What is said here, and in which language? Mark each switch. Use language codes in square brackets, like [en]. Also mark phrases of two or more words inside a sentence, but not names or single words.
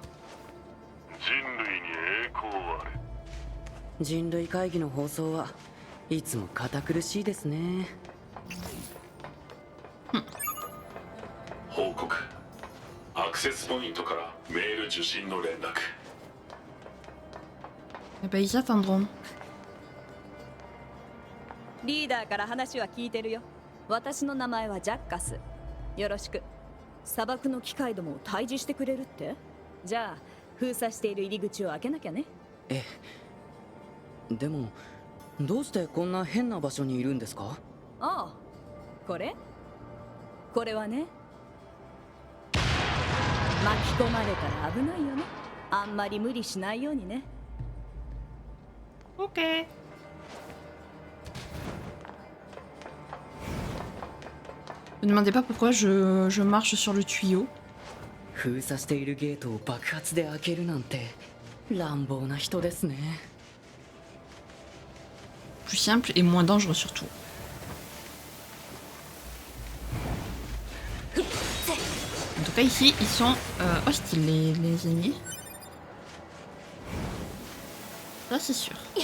[ja] 人類に栄光あれ。人類会議の放送はいつも堅苦しいですね。報告。アクセスポイントからメール受信の連絡。 [fr] Eh ben, ils attendront. [ja] リーダーから話は聞いてるよ。私の名前はジャッカス。よろしく。砂漠の機械どもを退治してくれるって？じゃあ封鎖している入り口を開けなきゃね。ええ。でもどうしてこんな変な場所にいるんですか？ああ、これはね、巻き込まれたら危ないよね。あんまり無理しないようにね。 [fr] Ok. Ne me demandez pas pourquoi je marche sur le tuyau. [ja] 封鎖しているゲートを爆発で開けるなんて乱暴な人ですね。 [fr] Plus simple et moins dangereux surtout. En tout cas ici ils sont hostiles les ennemis. Ça c'est sûr.